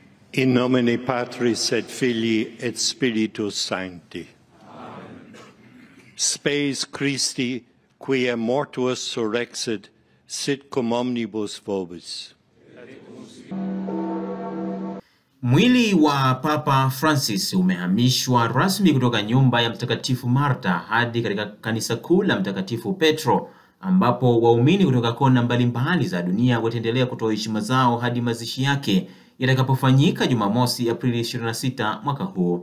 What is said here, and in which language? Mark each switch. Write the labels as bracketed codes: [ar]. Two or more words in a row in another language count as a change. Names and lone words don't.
[la] In nomine Patris et Filii et Spiritus Sancti. Amen. Spes Christi, quia mortuus surrexit, sit cum omnibus vobis. [sw] Mwili wa Papa Francis umehamishwa rasmi kutoka nyumba ya Mtakatifu Marta hadi katika kanisa kuu la Mtakatifu Petro, ambapo waumini kutoka kona mbalimbali za dunia wataendelea kutoa heshima zao hadi mazishi yake yatakapofanyika Jumamosi Aprili 26 mwaka huu.